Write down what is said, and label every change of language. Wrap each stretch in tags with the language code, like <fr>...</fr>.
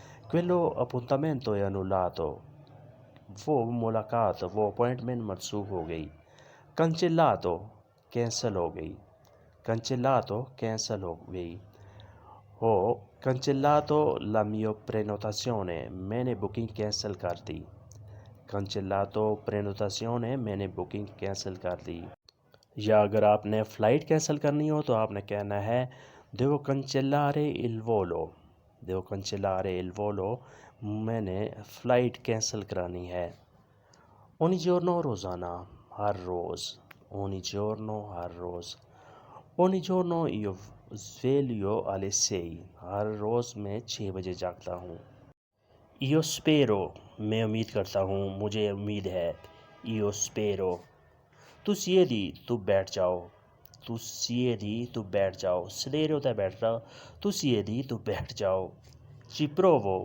<it>Quello appuntamento è annullato.</it> <ur>وہ ملاقات، وہ اپوائنٹمنٹ منسوخ ہو گئی.</ur> <it>Cancellato. کینسل ہو گئی. Cancellato.</it> <ur>کینسل ہو گئی.</ur> <it>Ho cancellato la mia prenotazione.</it> <ur>میں نے بکنگ کینسل کر دی.</ur> <it>Cancellato prenotazione.</it> <ur>میں نے بکنگ کینسل کر دی. یا اگر آپ نے فلائٹ کینسل کرنی ہو تو آپ نے کہنا ہے</ur> <it>devo cancellare il volo. Devo cancellare il volo.</it> <ur>میں نے فلائٹ کینسل کرانی ہے. Ogni giorno. روزانہ، ہر روز. Ogni giorno. ہر روز.</ur> <it>Ogni giorno io sveglio alle 6.</it> <ur>ہر روز میں 6 بجے جاگتا ہوں.</ur> <it>Io spero.</it> <ur>میں امید کرتا ہوں، مجھے امید ہے.</ur> <it>Io spero. Tu siedi.</it> <ur>تو بیٹھ جاؤ.</ur> <it>Tu siedi. تو بیٹھ جاؤ.</it> <ur>sedere ہوتا ہے بیٹھنا.</ur> <it>Tu siedi.</it> <ur>تو بیٹھ جاؤ.</ur> <it>Ci provo.</it>